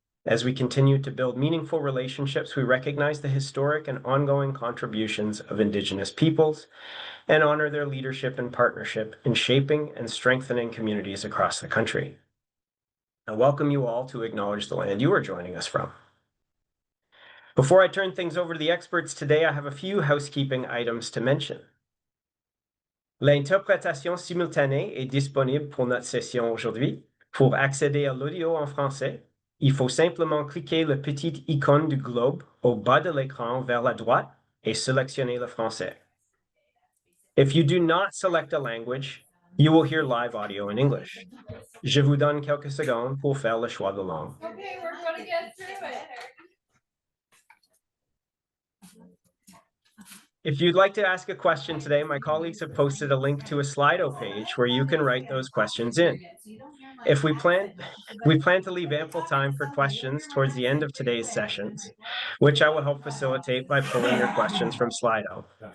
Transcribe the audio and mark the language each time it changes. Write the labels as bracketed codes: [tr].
[en] As we continue to build meaningful relationships, we recognize the historic and ongoing contributions of Indigenous peoples and honor their leadership and partnership in shaping and strengthening communities across the country. I welcome you all to acknowledge the land you are joining us from. Before I turn things over to the experts today, I have a few housekeeping items to mention. [fr] L'interprétation simultanée est disponible pour notre session aujourd'hui. Pour accéder à l'audio en français, il faut simplement cliquer la petite icône du globe au bas de l'écran vers la droite et sélectionner le français. [en] If you do not select a language, you will hear live audio in English. [fr] Je vous donne quelques secondes pour faire le choix de langue. [en] Okay, we're going to get through it. If you'd like to ask a question today, my colleagues have posted a link to a Slido page where you can write those questions in. If we plan to leave ample time for questions towards the end of today's sessions, which I will help facilitate by pulling your questions from Slido.